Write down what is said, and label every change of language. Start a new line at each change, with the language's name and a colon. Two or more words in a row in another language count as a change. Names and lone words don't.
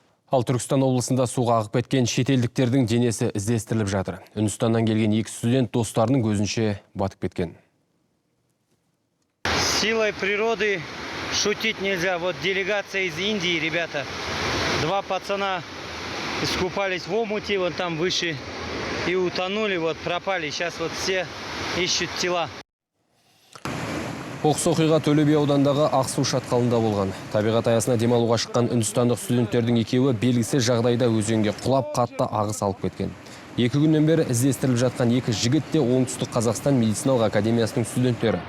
Kazakh: Ал Түркістан облысында суға ағып кеткен шетелдіктердің денесі іздестіріліп жатыр. Үндістаннан келген екі студент достарының көзінше батып кеткен.
Russian: Силой природы шутить нельзя. Вот делегация из Индии, ребята. Два пацана искупались в омуте, вот там выше, и утонули, вот пропали. Сейчас вот все ищут тела.
Kazakh: Оқыс оқиға Төле би аудандағы Ақсу шатқалында болған. Табиғат аясына демалуға шыққан үндістандық студенттердің екеуі белгісіз жағдайда өзенге құлап қатты ағыс алып кеткен. 2 күннен бері іздестіріліп жатқан екі жігіт те Оңтүстік Қазақстан медициналық академиясының студенттері.